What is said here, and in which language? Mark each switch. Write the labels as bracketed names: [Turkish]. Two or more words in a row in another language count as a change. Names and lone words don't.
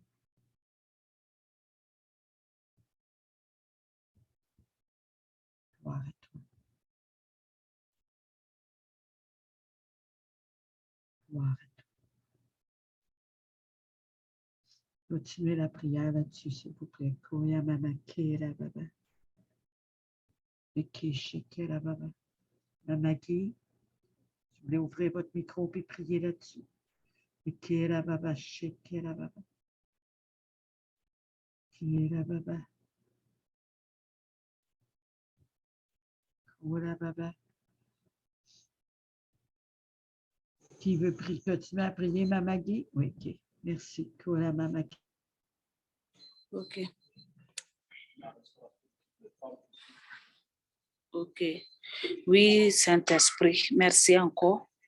[French] Gloire à toi. Gloire à toi. Continuez la prière là-dessus, s'il vous plaît. Koya mama kera baba. Ekeshikera baba. Mama Guy, Vous voulez ouvrir votre micro et prier là-dessus. Kira baba, shikira baba. Kira baba. Kura baba. Qui veut prier, continuer à prier, Maman Guy? Oui, ok. Merci. Kura Maman Guy. Ok. Ok. Oui, Saint-Esprit, merci encore.